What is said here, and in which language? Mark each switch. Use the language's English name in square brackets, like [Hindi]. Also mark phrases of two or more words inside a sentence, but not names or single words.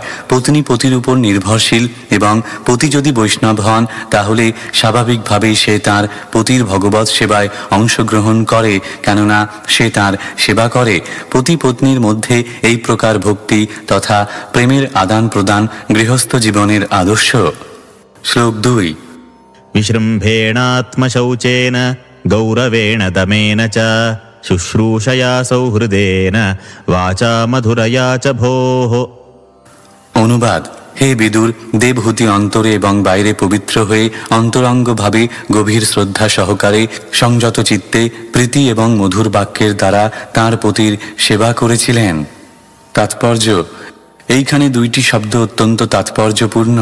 [Bangla] পত্নী পতির উপর নির্ভরশীল এবং পতি যদি বৈষ্ণব হন তাহলে স্বাভাবিকভাবেই সে তার পতির ভগবত সেবায় অংশগ্রহণ করে, কেননা সে তার সেবা করে। পতি পত্নীর মধ্যে এই প্রকার ভক্তি তথা প্রেমের আদান প্রদান গৃহস্থ জীবনের আদর্শ। শ্লোক 2। [Sanskrit] विश्रम्भेणात्मशौचेन गौरवेण दमेन च शुश्रूषया सौहृदेन वाचा मधुरया च भोः। [Bangla] অনুবাদ। হে বিদুর, দেবহূতি অন্তরে এবং বাইরে পবিত্র হয়ে অন্তরঙ্গভাবে গভীর শ্রদ্ধা সহকারে সংযত চিত্তে প্রীতি এবং মধুর বাক্যের দ্বারা তাঁর পতির সেবা করেছিলেন। তাৎপর্য। এইখানে দুইটি শব্দ অত্যন্ত তাৎপর্যপূর্ণ।